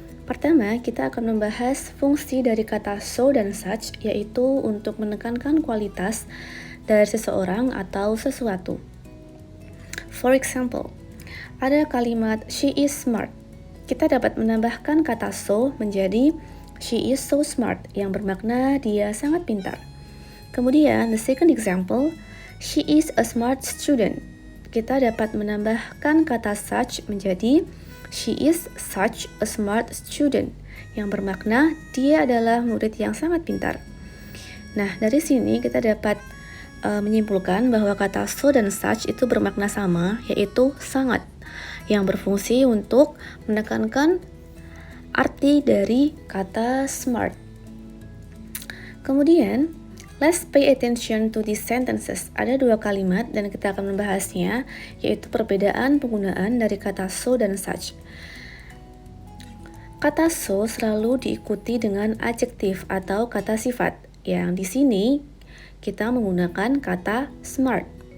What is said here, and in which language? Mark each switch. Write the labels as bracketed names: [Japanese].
[Indonesian] Pertama, kita akan membahas fungsi dari kata so dan such, yaitu untuk menekankan kualitas dari seseorang atau sesuatu. [English] For example, [Indonesian] ada kalimat [English] she is smart. [Indonesian] Kita dapat menambahkan kata so menjadi [English] she is so smart [Indonesian] yang bermakna dia sangat pintar. Kemudian [English] the second example, she is a smart student. [Indonesian] Kita dapat menambahkan kata such menjadi [English] she is such a smart student [Indonesian] yang bermakna dia adalah murid yang sangat pintar. Nah, dari sini kita dapat menyimpulkan bahwa kata so dan such itu bermakna sama, yaitu sangat, yang berfungsi untuk menekankan arti dari kata smart. Kemudian, [English] let's pay attention to these sentences. [Indonesian] Ada dua kalimat dan kita akan membahasnya, yaitu perbedaan penggunaan dari kata so dan such. Kata so selalu diikuti dengan adjektif atau kata sifat, yang di sini kita menggunakan kata smart.